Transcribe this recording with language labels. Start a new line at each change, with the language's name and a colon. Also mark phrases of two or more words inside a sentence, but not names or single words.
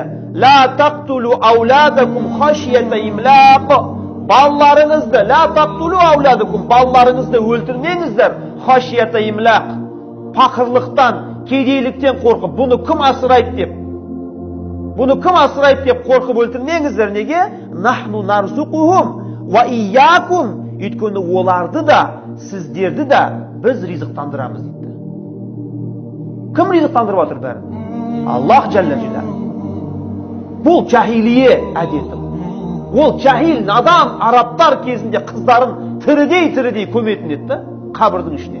Arabic: لا تقتلوا أولادكم خشية إملاق.
Kazakh: Балаларыңызды,
Arabic: لا تقتلوا أولادكم,
Kazakh: балаларыңызды өлтірмеңіздер,
Arabic: خشية إملاق.
Kazakh: Пақырлықтан, кедейліктен қорқып, бұны кім асырайды деп. Бұны кім асырайды деп қорқып өлтірмеңіздер. Неге?
Arabic: نحن نرزقهم وإياكم.
Kazakh: Өйткені оларды да, сіздерді де біз ризықтандырамыз дейді. Кім ризықтандырып отыр бәрін? Аллах
Arabic: جل جلاله.
Kazakh: Бұл жахилие әдеті. Ол жахил, надан, арабтар кезінде қыздарын тірідей көметін етті қабірдің ішіне.